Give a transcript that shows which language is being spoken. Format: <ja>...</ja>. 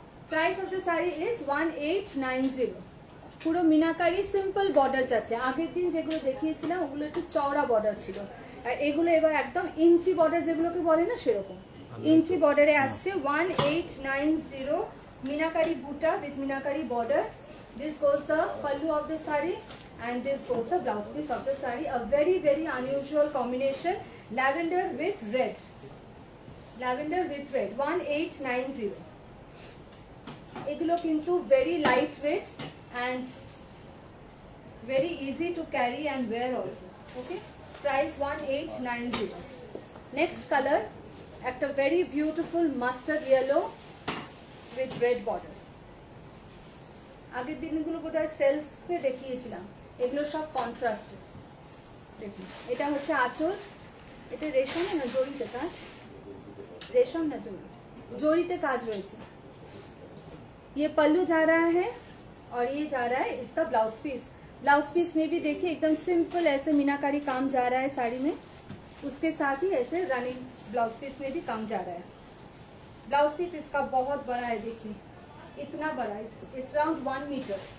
<en>price of the sari is</en> <bn>1890। পুরো meenakari simple border যাচ্ছে। আগের দিন যেগুলো দেখিয়েছিলাম ওগুলো একটু চওড়া বর্ডার ছিল, আর এগুলো এবার একদম ইঞ্চি বর্ডার যেগুলোকে বলে না সেরকম ইঞ্চি বর্ডারে আসছে। 1890 মিনাকারি বুটা with meenakari border.</bn> <en>This goes the pallu of the sari and this goes the blouse piece of the saree. A very very unusual combination, lavender with red, 1890।</en> <bn>এগুলো কিন্তু</bn> <en>very lightweight and very easy to carry and wear also. Okay, price 1890। next color, একটা very beautiful mustard yellow with red border।</en> <bn>আগের দিনগুলো বোধহয় সেলফে দেখিয়েছিলাম, এগুলো সব কন্ট্রাস্টে। দেখুন এটা হচ্ছে আঁচল, এটা রেশম না জড়িতে কাজ, রেশম না জড়িতে কাজ রয়েছে।</bn> <hi>ये पल्लू जा रहा है और ये जा रहा है इसका ब्लाउज पीस। ब्लाउज पीस में भी देखिए एकदम सिंपल ऐसे मीनाकारी काम जा रहा है साड़ी में, उसके साथ ही ऐसे रनिंग ब्लाउज पीस में भी काम जा रहा है। ब्लाउज पीस इसका बहुत बड़ा है, देखिए इतना बड़ा,</hi> <en>It's around 1 metre.</en>